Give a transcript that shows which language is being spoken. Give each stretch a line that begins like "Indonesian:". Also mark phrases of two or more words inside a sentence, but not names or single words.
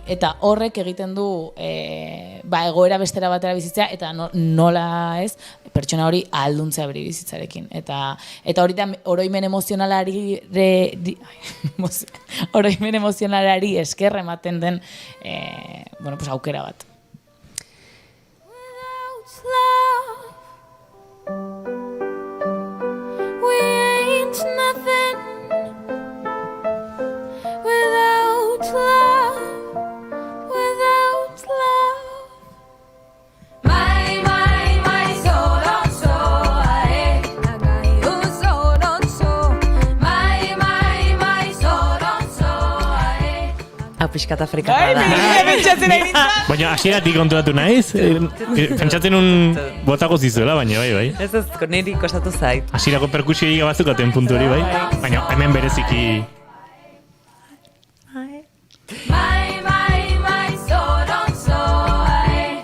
Basque: Eta horrek egiten du egoera bestera batera bizitzea, eta nola ez, pertsona hori ahalduntzea bere bizitzarekin. Eta hori da oroimen emozionalari esker ematen den aukera bat.
English: Nothing without love, without love. My soro ae, nagairu soro. My soro ae.
Basque: Pixkat Afrikata da. Baina hasieratik konturatu naiz, pentsatzen botako zizuela, baina bai. Ez niri kostatu zait. Hasierako perkusioa bazukaten puntu hori, bai. Baina hemen bereziki... My soro ae.